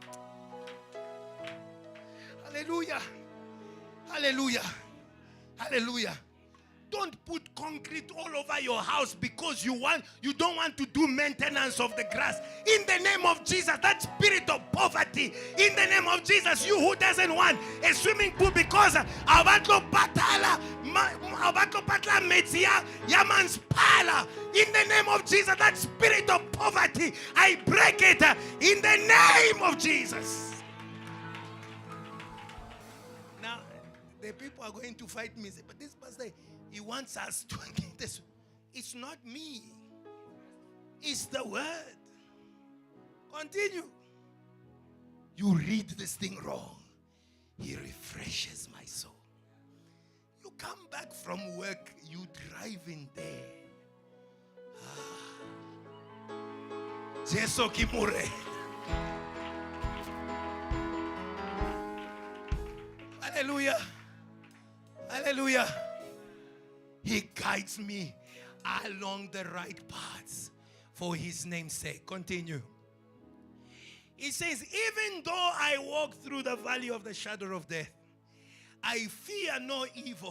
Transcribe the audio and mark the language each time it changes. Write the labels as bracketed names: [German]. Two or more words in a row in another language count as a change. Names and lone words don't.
[English] Hallelujah. Hallelujah. Hallelujah. Don't put concrete all over your house because you don't want to do maintenance of the grass. In the name of Jesus, that spirit of poverty, in the name of Jesus, you who doesn't want a swimming pool because abantu patala metia yaman's pala. In the name of Jesus, that spirit of poverty, I break it in the name of Jesus. Now, the people are going to fight me, but this pastor, he wants us to get this. It's not me. It's the word. Continue. You read this thing wrong. He refreshes my soul. You come back from work, you drive in there. Jesu kimure. Hallelujah. Hallelujah. He guides me along the right paths for his name's sake. Continue. He says, even though I walk through the valley of the shadow of death, I fear no evil.